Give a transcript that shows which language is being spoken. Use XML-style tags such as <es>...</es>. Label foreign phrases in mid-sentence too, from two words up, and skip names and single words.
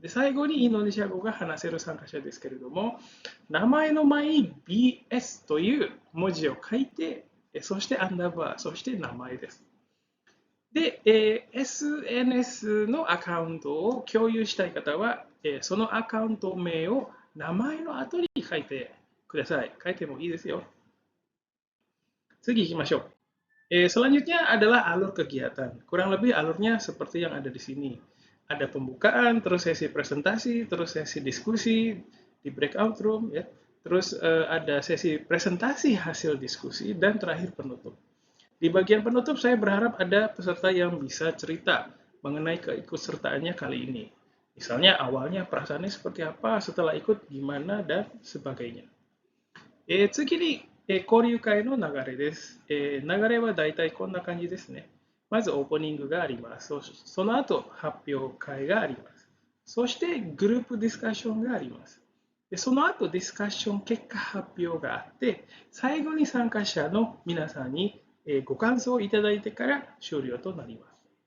<ja>で、最後にインドネシア語が話せる参加者ですけれども、名前の前に BS という文字を書いて、そしてアンダーバー、そして名前です。で、SNS のアカウントを共有したい方は、そのアカウント名を名前の後に書いてください。書いてもいいですよ。次行きましょう。</ja> <id>Selanjutnya adalah alur kegiatan. Kurang lebih alurnya seperti yang ada di sini. Ada pembukaan, terus sesi presentasi, terus sesi diskusi di breakout room, ya. Terus ada sesi presentasi hasil diskusi dan terakhir penutup. Di bagian penutup saya berharap ada peserta yang bisa cerita mengenai keikutsertaannya kali ini. Misalnya awalnya perasaannya seperti apa, setelah ikut gimana dan sebagainya.</id> <ja>次に、交流会の流れです。流れはだいたいこんな感じですね。まずオープニングがあります。その後発表会があります。そしてグループディスカッションがあります。でその後ディスカッション結果発表があって、最後に参加者の皆さんにご感想をいただいてから終了となります。</ja>